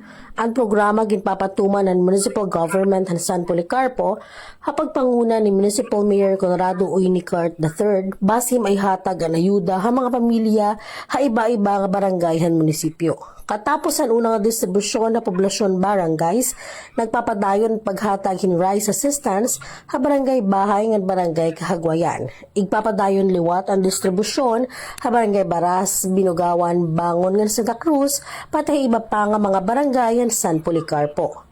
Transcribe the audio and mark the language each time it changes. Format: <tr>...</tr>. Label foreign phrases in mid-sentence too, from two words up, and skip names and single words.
<war>Ang programa ginpapatuman ng Municipal Government ng San Policarpo hapagpanguna ni</war> <en>Municipal Mayor</en> <war>Conrado Uynicart III basim ay hatag ang ayuda ha mga pamilya iba-iba nga barangay han munisipyo. Katapos ang unang distribusyon na poblasyon barangays, nagpapadayon paghatag hin</war> <en>rice assistance</en> <war>ha barangay Bahay ngan barangay Kahagwayan. Igpapadayon liwat ang distribusyon ha barangay Baras, Binugawan, Bangon ngan Santa Cruz, pati iba pa nga mga barangayan San Policarpo.</war>